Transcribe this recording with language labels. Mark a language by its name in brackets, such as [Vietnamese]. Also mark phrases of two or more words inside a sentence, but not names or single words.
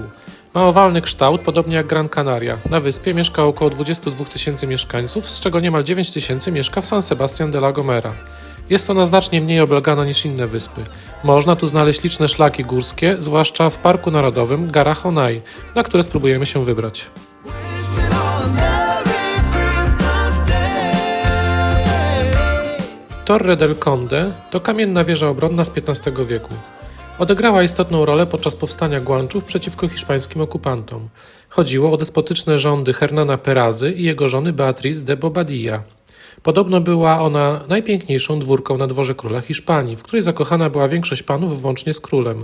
[Polish] Ma owalny kształt, podobnie jak Gran Canaria. Na wyspie mieszka około 22 000 mieszkańców, z czego niemal 9 000 mieszka w San Sebastián de la Gomera. Jest ona znacznie mniej oblegana niż inne wyspy. Można tu znaleźć liczne szlaki górskie, zwłaszcza w Parku Narodowym Garajonay, na które spróbujemy się wybrać. Torre del Conde to kamienna wieża obronna z XV wieku. Odegrała istotną rolę podczas powstania Guanczów przeciwko hiszpańskim okupantom. Chodziło o despotyczne rządy Hernana Perazy i jego żony Beatriz de Bobadilla. Podobno była ona najpiękniejszą dwórką na dworze króla Hiszpanii, w której zakochana była większość panów włącznie z królem.